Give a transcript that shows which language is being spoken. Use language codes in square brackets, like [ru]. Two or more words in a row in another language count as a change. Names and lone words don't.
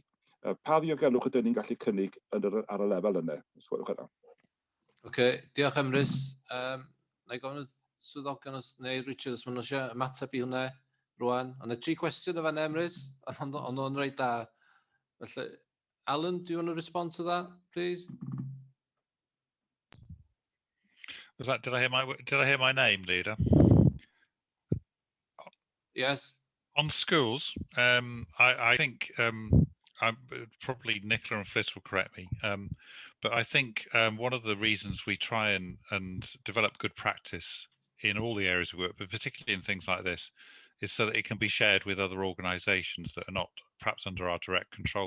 [cy] Pa ddiogelwch ydyn ni'n gallu cynnig ar y lefel yna? Oce, diolch Emrys. Na i gofyn y swyddogion neu Richard os maen nhw eisiau ymateb i hwnna rwan. Ond y 3 cwestiwn o fan Emrys, ond o'n rhaid da. Felly, Alan, [en] do you want to respond to that, please? did I hear my name, Leader? Yes. On schools, I think probably Nicola and Fliss will correct me, but I think one of the reasons we try and develop good practice in all the areas we work, but particularly in things like this, is so that it can be shared with other organisations that are not perhaps under our direct control.